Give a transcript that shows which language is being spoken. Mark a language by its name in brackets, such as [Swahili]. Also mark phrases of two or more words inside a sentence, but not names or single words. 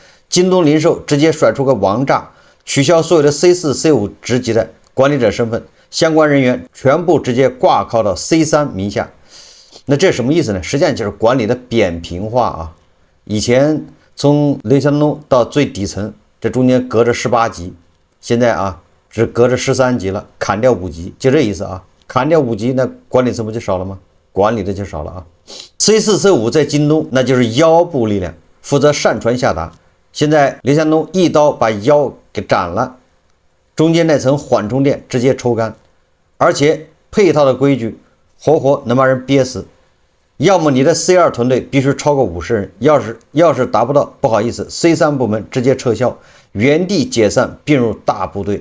[Chinese] 京東零售直接甩出個王炸，取消所有的 C4、C5 職級的管理者身份，相關人員全部直接掛靠到 C3 名下。那這什麼意思呢？實際上就是管理的扁平化以前從劉強東到最底層，這中間隔着18級，現在只隔着13級了，砍掉5級，就這意思砍掉5級，那管理層不就少了嗎？管理的就少了C4、C5 在京東那就是腰部力量，負責上傳下達。現在劉強東一刀把腰給斬了，中間那層緩衝墊直接抽乾，而且配套的規矩活活能把人憋死。要麼你的 C2 團隊必須超過50人，要是達不到，不好意思 ，C3 部門直接撤銷，原地解散並入大部隊。